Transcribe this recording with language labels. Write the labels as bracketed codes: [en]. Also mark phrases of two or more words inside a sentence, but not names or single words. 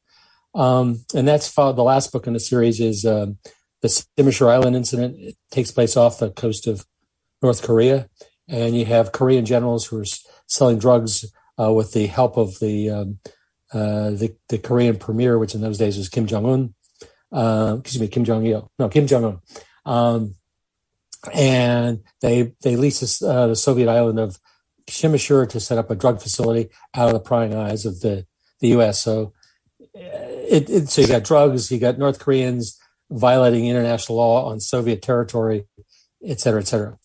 [en] And that's the last book in the series is the Simishore Island incident. It takes place off the coast of North Korea. And you have Korean generals who are selling drugs with the help of the Korean premier, which in those days was Kim Jong-un. Kim Jong-il. No, Kim Jong-un. And they lease the Soviet island of Simishore to set up a drug facility out of the prying eyes of the U.S. So so you got drugs, you got North Koreans violating international law on Soviet territory, et cetera, et cetera.